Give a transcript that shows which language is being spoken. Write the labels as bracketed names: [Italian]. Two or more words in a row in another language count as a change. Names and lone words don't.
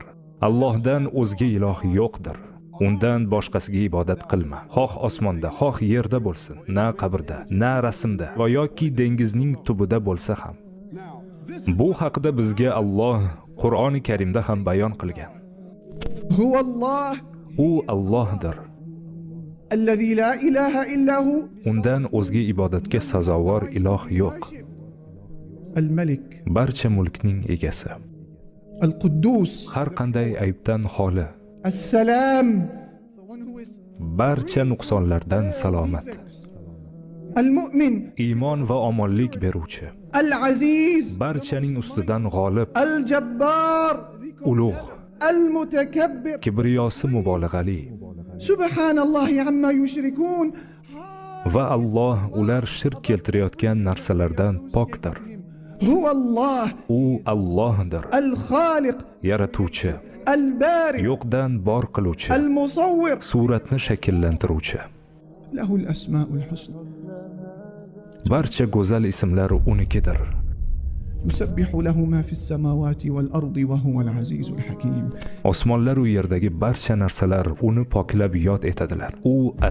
[Uzbek] Allohdan o'zga iloh yo'qdir. Undan boshqasiga ibodat qilma. Xoh osmonda, xoh yerda bo'lsin, na qabrda, na rasmda va yoki dengizning tubida bo'lsa ham. Bu haqida bizga Alloh Qur'oni Karimda ham bayon qilgan. U Allohdir. [Arabic] الذي لا إله إلا هو. [Uzbek] Undan o'zga ibodatga sazovor iloh yo'q. [Arabic] الملك. [Uzbek] Barcha mulkning egasi. [Arabic] القدوس. [Uzbek] Har qanday aybdan xoli. [Arabic] السلام. [Uzbek] Barcha nuqsonlardan salomat. [Arabic] المؤمن. [Uzbek] Iymon va omonlik beruvchi. [Arabic] العزيز. [Uzbek] Barchaning ustidan g'olib. [Arabic] الجبار. [Uzbek] Ulug'. [Arabic] المتكبر. [Uzbek] Kibriyosi mubolag'ali. [Arabic] سبحان الله عما يشركون. [Uzbek] Va Alloh ular shirk keltirayotgan narsalardan pokdir. [Arabic] هو الله. [Uzbek] U Allohdir. [Arabic] الخالق. [Uzbek] Yaratuvchi. [Arabic] البارئ. [Uzbek] Yo'qdan bor qiluvchi. [Arabic] المصور. [Uzbek] Suratni shakllantiruvchi. [Arabic] له الأسماء الحسنى. [Uzbek] Barcha go'zal ismlar unikidir. [Arabic] يسبح له ما في السماوات والأرض وهو العزيز الحكيم. [Uzbek] Osmonlar u yerdagi barcha narsalar uni poklab yod etadilar. U